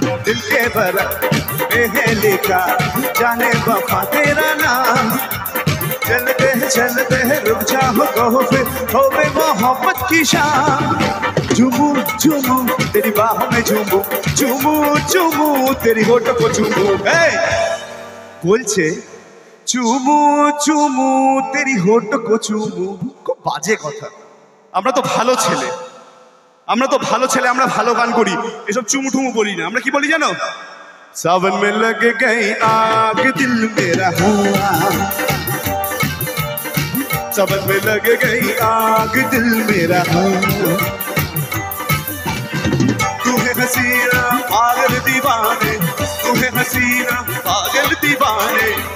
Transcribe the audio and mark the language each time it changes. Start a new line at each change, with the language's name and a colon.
Hindi: दिल के बरक में लिखा जाने वफा तेरा नाम, चलते चलते रुक जाओ तो फिर हो बे मोहब्बत की शान। झूमू झूमू तेरी बाहों में झूमू, झूमू झूमू तेरी होठों को झूमू। बोलছে চুমু চুমু তেরি হোট কো চুমু।
Bangla: খুব বাজে কথা। আমরা তো ভালো ছেলে, আমরা তো ভালো ছেলে, আমরা ভালো গান করি, এসব চুমু টুমু বলি না। আমরা কি বলি জানো?
Hindi: सावन में लग गई आग दिल मेरा हुआ, सावन में लग गई आग दिल मेरा हुआ। तू है हसीना पागल दीवाने, तू है हसीना पागल दीवाने।